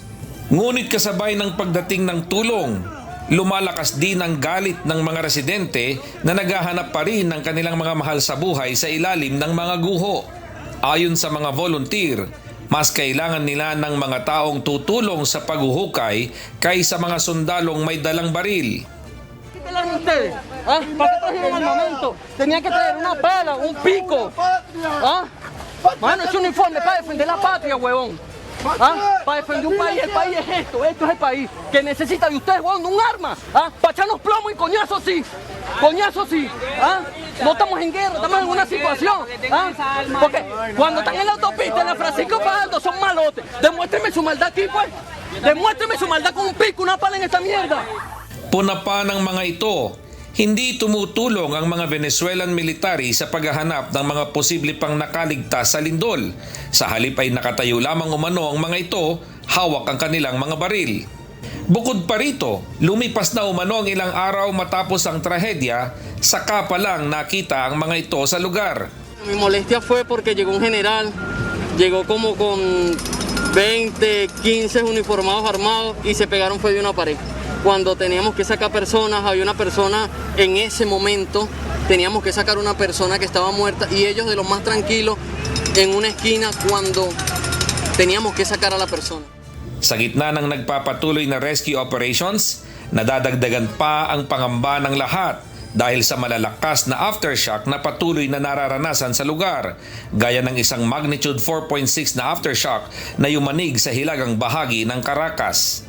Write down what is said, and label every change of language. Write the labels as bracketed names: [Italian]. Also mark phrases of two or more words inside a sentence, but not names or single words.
[Filipino] Ngunit kasabay ng pagdating ng tulong, lumalakas din ang galit ng mga residente na naghahanap pa rin ng kanilang mga mahal sa buhay sa ilalim ng mga guho. Ayon sa mga volunteer, mas kailangan nila ng mga taong tutulong sa paghuhukay kaysa mga sundalong may dalang baril. [Spanish] Ustedes, para que trajeron armamento, tenían que traer una pala, un pico, mano, es un uniforme para defender la patria, huevón. Para defender un país, el país es esto es el país que necesita de ustedes, huevón, un arma, para echarnos plomo y coñazo sí, no estamos en guerra, estamos en una situación, porque cuando están en la autopista, en la Francisco Fajardo, son malotes, demuéstrenme su maldad aquí, pues, demuéstrenme su maldad con un pico, una pala en esta mierda. [Filipino] Puna pa ng mga ito, hindi tumutulong ang mga Venezuelan military sa paghahanap ng mga posible pang nakaligtas sa lindol. Sa halip ay nakatayo lamang umano ang mga ito, hawak ang kanilang mga baril. Bukod pa rito, lumipas na umano ang ilang araw matapos ang trahedya, saka pa lang nakita ang mga ito sa lugar. [Spanish] Mi molestia fue porque llegó un general, llegó como con 20, 15 uniformados armados y se pegaron fue de una pared. Cuando teníamos que sacar personas, había una persona en ese momento, teníamos que sacar una persona que estaba muerta y ellos de los más tranquilos en una esquina cuando teníamos que sacar a la persona. [Filipino] Sa gitna ng nagpapatuloy na [English] rescue operations, [Filipino] nadadagdagan pa ang pangamba ng lahat dahil sa malalakas na aftershock na patuloy na nararanasan sa lugar, gaya ng isang magnitude 4.6 na aftershock na yumanig sa hilagang bahagi ng Caracas.